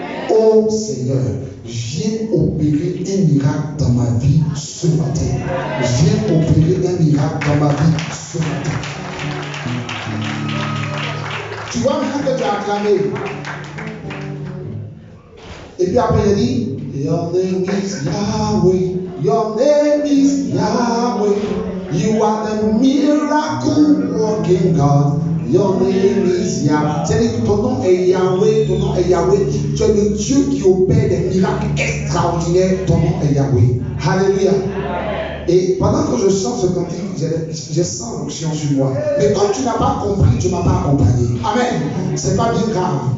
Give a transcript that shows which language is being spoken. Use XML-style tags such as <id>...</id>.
<fr>Oh Seigneur, viens opérer un miracle dans ma vie ce matin. Viens opérer un miracle dans ma vie ce matin. Tu vois maintenant que tu as acclamé. Et puis après il dit,</fr> <en>Your name is Yahweh. Your name is Yahweh. You are the miracle working God. Your name is Yahweh.</en> <fr>C'est-à-dire que ton nom est Yahweh, ton nom est Yahweh. Tu es le Dieu qui opère des miracles extraordinaires. Ton nom est Yahweh. Alléluia. Et pendant que je sens ce cantique, je sens l'onction sur moi. Mais comme tu n'as pas compris, tu ne m'as pas accompagné. Amen. C'est pas bien grave.</fr>